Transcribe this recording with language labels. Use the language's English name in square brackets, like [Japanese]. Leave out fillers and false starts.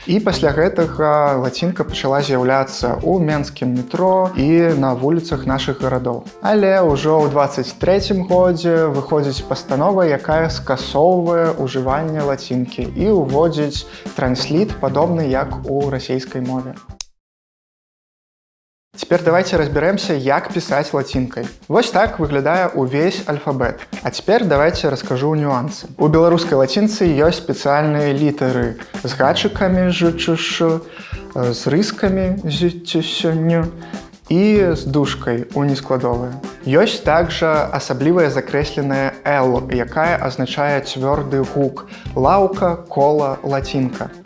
[Belarusian] І пасля гэтага лацінка пачала з'яўляцца ў менскім метро і на вуліцах нашых гарадоў. Але ўжо ў 2023 годзе выходзіць пастанова, якая скасоўвае ўжыванне лацінкі і ўводзіць трансліт, падобны як у расейскай мове. [Russian] Теперь давайте разберемся, як писать латинкой. [Belarusian] Вось так выглядае увесь альфабет. [Russian] А теперь давайте расскажу нюансы. [Belarusian] У беларускай латинцы ёсць спецыяльныя літары з гачыкамі ж-ч-ш, з рыскамі з-ць-сь-н і з дужкой у нескладовыя. Ёсць также асаблівая закрэсленая «л», якая азначае цвёрды гук – лаўка, кола, латинка.